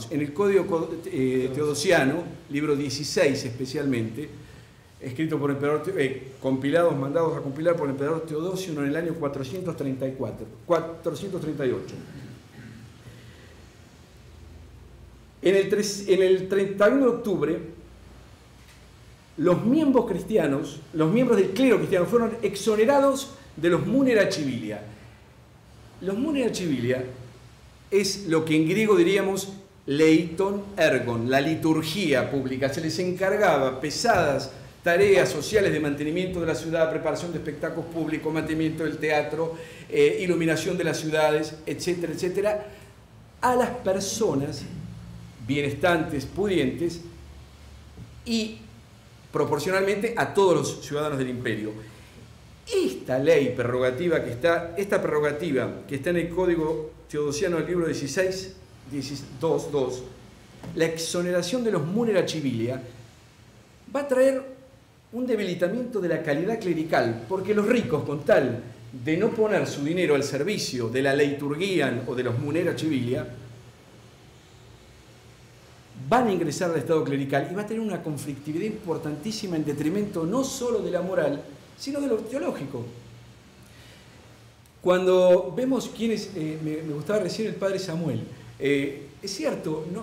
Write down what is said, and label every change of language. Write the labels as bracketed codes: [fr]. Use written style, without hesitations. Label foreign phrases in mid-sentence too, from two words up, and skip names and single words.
[es] En el Código Teodosiano, libro 16 especialmente, escrito por el emperador, compilados, mandados a compilar por el emperador Teodosio en el año 438. En el 31 de octubre, los miembros cristianos, los miembros del clero cristiano, fueron exonerados de los [la] munera civilia. [es] Los [la] munera civilia [es] es lo que en griego diríamos [el] λῇτον ἔργον, [es] la liturgia pública. Se les encargaba pesadas tareas sociales de mantenimiento de la ciudad, preparación de espectáculos públicos, mantenimiento del teatro, iluminación de las ciudades, etcétera, etcétera, a las personas bienestantes, pudientes y proporcionalmente a todos los ciudadanos del imperio. Esta prerrogativa que está en el Código Teodosiano del libro 16, 2, la exoneración de los [la] munera civilia, [es] va a traer un debilitamiento de la calidad clerical, porque los ricos, con tal de no poner su dinero al servicio de la liturgia o de los [la] munera civilia, [es] van a ingresar al estado clerical y va a tener una conflictividad importantísima en detrimento no solo de la moral, sino de lo teológico. Cuando vemos quiénes, me gustaba recién el padre Samuel, es cierto, ¿no?